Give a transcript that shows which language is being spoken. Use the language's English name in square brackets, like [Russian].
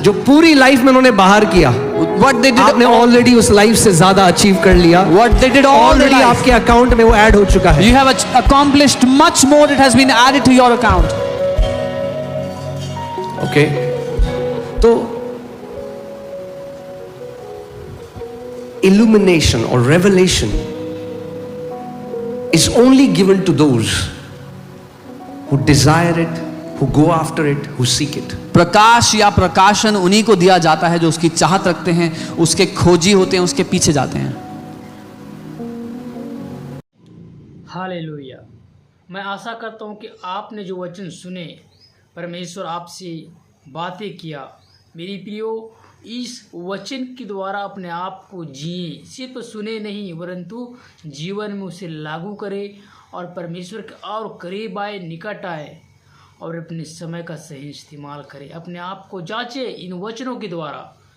[Hindi] जो पूरी लाइफ में उन्होंने बाहर किया, [English] what they did. [Hindi] आपने ऑलरेडी उस लाइफ से ज्यादा अचीव कर लिया। [English] What they did all the already life. [Hindi] आपके अकाउंट में वो ऐड हो चुका है। [English] You have accomplished much more. It has been added to your account. Okay, [Hindi] तो [English] illumination or revelation is only given to those who desire it, who go after it, who seek it. [Hindi] प्रकाश या प्रकाशन उन्हीं को दिया जाता है जो उसकी चाहत रखते हैं, उसके खोजी होते हैं, उसके पीछे जाते हैं। हालेलुया। मैं आशा करता हूँ कि आपने जो वचन सुने, परमेश्वर आपसे बातें किया, मेरी प्रियो, इस वचन के द्वारा अपने आप को जिए, सिर्फ सुने नहीं परंतु जीवन में उसे लागू करें और परमेश्वर के और करीब आए, निकट आए और अपने समय का सही इस्तेमाल करें, अपने आप को जांचे इन वचनों के द्वारा।